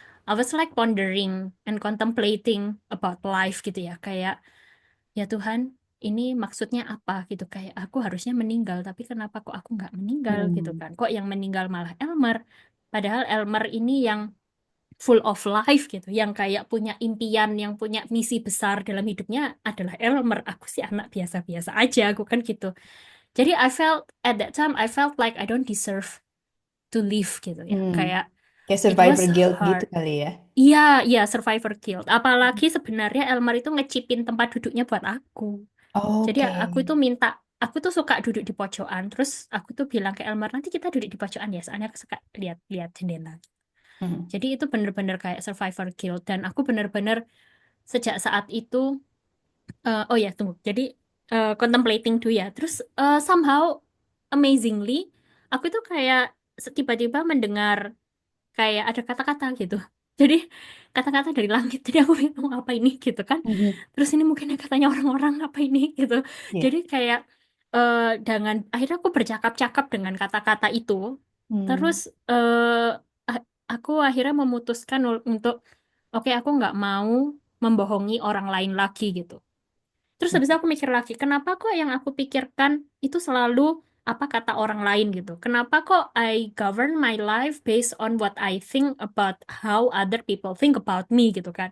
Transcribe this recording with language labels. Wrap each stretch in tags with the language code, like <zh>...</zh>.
<en>I was like pondering and contemplating about life</en> <id>gitu ya. Kayak ya Tuhan, ini maksudnya apa gitu? Kayak aku harusnya meninggal, tapi kenapa kok aku nggak meninggal gitu Hmm. kan? Kok yang meninggal malah Elmer? Padahal Elmer ini yang</id> <en>full of life</en> <id>gitu, yang kayak punya impian, yang punya misi besar dalam hidupnya adalah Elmer. Aku sih anak biasa-biasa aja, aku kan gitu. Jadi</id> <en>I felt at that time I felt like I don't deserve to live</en> <id>gitu ya. Hmm. Kayak Kayak</id> <en>it was survivor guilt</en> <id>gitu</id> <en>hard.</en> <id>kali ya. Iya, iya survivor guilt. Apalagi sebenarnya Elmer itu ngecipin tempat duduknya buat aku. Jadi Oke. aku itu minta, aku tuh suka duduk di pojokan. Terus aku tuh bilang ke Elmer nanti kita duduk di pojokan ya, soalnya aku suka lihat-lihat jendela. Hmm. Jadi itu bener-bener kayak survivor guilt dan aku bener-bener sejak saat itu oh ya tunggu. Jadi contemplating dulu ya. Terus</id> <en>somehow amazingly</en> <id>aku itu kayak tiba-tiba mendengar kayak ada kata-kata gitu. Jadi kata-kata dari langit. Jadi aku bingung apa ini gitu kan. Mhm. Terus ini mungkin katanya orang-orang apa ini gitu. Iya. Jadi kayak dengan akhirnya aku bercakap-cakap dengan kata-kata itu. Terus Hmm. a- aku akhirnya memutuskan untuk oke aku nggak mau membohongi orang lain lagi gitu. Terus habis itu aku mikir lagi, kenapa kok yang aku pikirkan itu selalu apa kata orang lain gitu? Kenapa kok</id> <en>I govern my life based on what I think about how other people think about me</en> <id>gitu kan?</id>